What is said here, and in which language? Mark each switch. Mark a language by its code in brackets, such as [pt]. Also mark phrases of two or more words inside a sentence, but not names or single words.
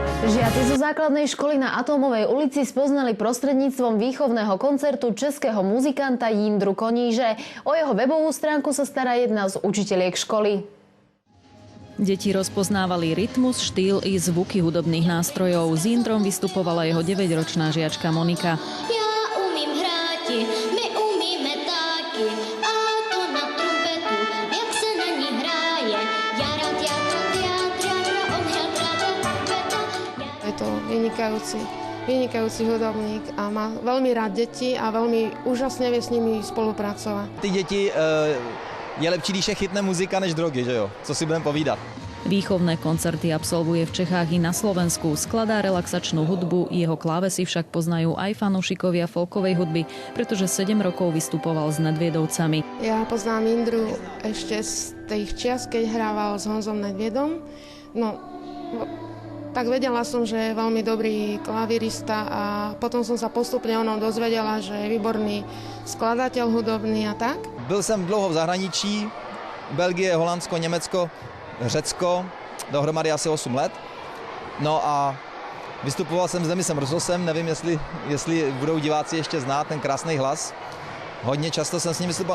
[sk] Žiaci zo základnej školy na Atómovej ulici spoznali prostredníctvom výchovného koncertu českého muzikanta Jindru Koníže. O jeho webovú stránku sa stará jedna z učiteľiek školy. Deti rozpoznávali rytmus, štýl i zvuky hudobných nástrojov. S Jindrom vystupovala jeho 9-ročná žiačka Monika. [cs] Ja umím hráti, my umíme taky, a to na trumpetu, jak se na ní hraje. Jara, [sk] on hrá trumpeta. Je to vynikajúci hudobník a má veľmi rád deti a veľmi úžasne vie s nimi spolupracovať. [cs] Ty děti je lepší, když je chytne muzika než drogy, že jo? Co si budeme povídat? [sk] Výchovné koncerty absolvuje v Čechách i na Slovensku. Skladá relaxačnú hudbu, jeho klávesy však poznajú aj fanúšikovia folkovej hudby, pretože 7 rokov vystupoval s Nedviedovcami. Ja poznám Jindru ešte z tých čias, keď hrával s Honzom Nedviedom. No, tak vedela som, že je veľmi dobrý klavirista a potom som sa postupne o ňom dozvedela, že je výborný skladateľ hudobný a tak. [cs] Byl jsem dlouho v zahraničí, Belgie, Holandsko, Německo, Řecko, dohromady asi 8 let. No a vystupoval jsem s Demisem Rososem, nevím, jestli budou diváci ještě znát ten krásný hlas. Hodně často jsem s ním vystupoval.